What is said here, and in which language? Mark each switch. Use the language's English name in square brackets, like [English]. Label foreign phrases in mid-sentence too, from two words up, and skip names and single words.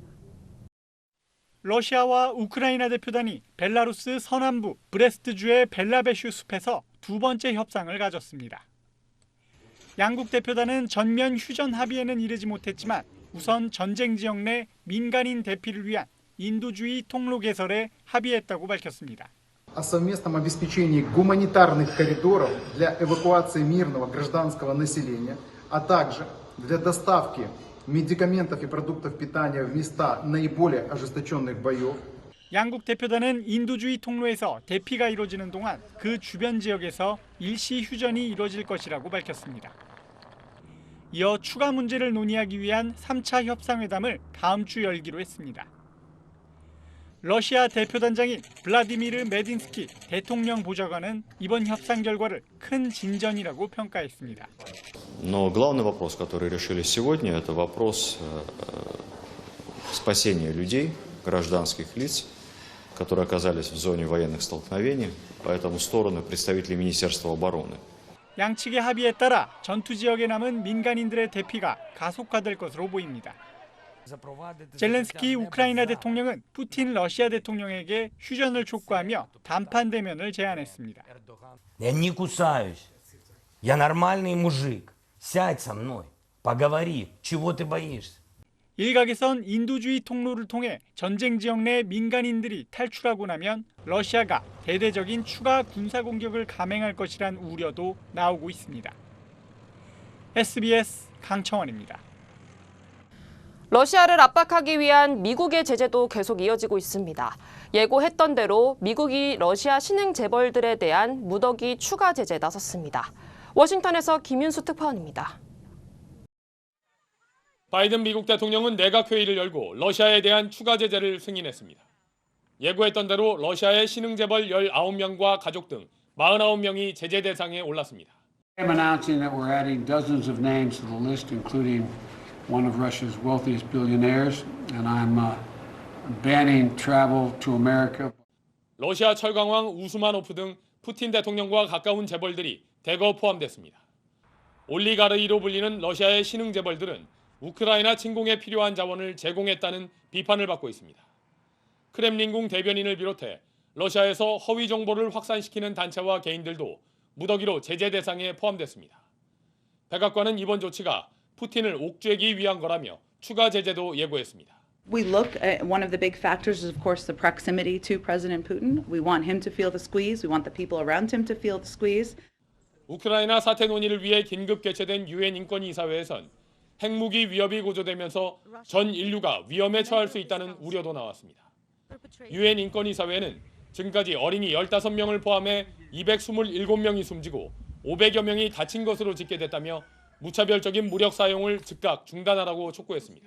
[Korean] 러시아와 우크라이나 대표단이 벨라루스 서남부 브레스트주의 벨라베슈 숲에서 두 번째 협상을 가졌습니다. 양국 대표단은 전면 휴전 합의에는 이르지 못했지만 우선 전쟁 지역 내 민간인 대피를 위한 인도주의 통로 개설에 합의했다고 밝혔습니다. [Russian] О совместном обеспечении гуманитарных коридоров для эвакуации мирного гражданского населения, а также для доставки медикаментов и продуктов питания в места наиболее ожесточенных боев. [Korean] 양국 대표단은 인도주의 통로에서 대피가 이루어지는 동안 그 주변 지역에서 일시 휴전이 이루어질 것이라고 밝혔습니다. 이어 추가 문제를 논의하기 위한 3차 협상회담을 다음 주 열기로 했습니다. 러시아 대표단장인 블라디미르 메딘스키 대통령 보좌관은 이번 협상 결과를 큰 진전이라고 평가했습니다. [Russian] Но главный вопрос, который решили сегодня, это вопрос спасения людей, гражданских лиц, которые оказались в зоне военных столкновений, поэтому стороны представители Министерства обороны. [Korean] 양측의 합의에 따라 전투 지역에 남은 민간인들의 대피가 가속화될 것으로 보입니다. 젤렌스키 우크라이나 대통령은 푸틴 러시아 대통령에게 휴전을 촉구하며 담판 대면을 제안했습니다. [Russian] Я не кусаюсь. Я нормальный мужик. Сядь со мной. Поговори. Чего ты боишься? [Korean] 일각에선 인도주의 통로를 통해 전쟁 지역 내 민간인들이 탈출하고 나면 러시아가 대대적인 추가 군사 공격을 감행할 것이란 우려도 나오고 있습니다. SBS 강청원입니다. 러시아를 압박하기 위한 미국의 제재도 계속 이어지고 있습니다. 예고했던 대로 미국이 러시아 신흥 재벌들에 대한 무더기 추가 제재에 나섰습니다. 워싱턴에서 김윤수 특파원입니다. 바이든 미국 대통령은 내각회의를 열고 러시아에 대한 추가 제재를 승인했습니다. 예고했던 대로 러시아의 신흥 재벌 19명과 가족 등 49명이 제재 대상에 올랐습니다. [English] I'm announcing that we're adding dozens of names to the list, including one of Russia's wealthiest billionaires, and I'm banning travel to America. [Korean] 러시아 철강왕 우스마노프 등 푸틴 대통령과 가까운 재벌들이 대거 포함됐습니다. 올리가르히로 불리는 러시아의 신흥 재벌들은 우크라이나 침공에 필요한 자원을 제공했다는 비판을 받고 있습니다. 크렘린궁 대변인을 비롯해 러시아에서 허위 정보를 확산시키는 단체와 개인들도 무더기로 제재 대상에 포함됐습니다. 백악관은 이번 조치가 푸틴을 옥죄기 위한 거라며 추가 제재도 예고했습니다. [English] We look at one of the big factors is of course the proximity to President Putin. We want him to feel the squeeze. We want the people around him to feel the squeeze. [Korean] 우크라이나 사태 논의를 위해 긴급 개최된 유엔 인권이사회에선 핵무기 위협이 고조되면서 전 인류가 위험에 처할 수 있다는 우려도 나왔습니다. 유엔 인권이사회는 지금까지 어린이 15명을 포함해 227명이 숨지고 500여 명이 다친 것으로 집계됐다며 무차별적인 무력 사용을 즉각 중단하라고 촉구했습니다.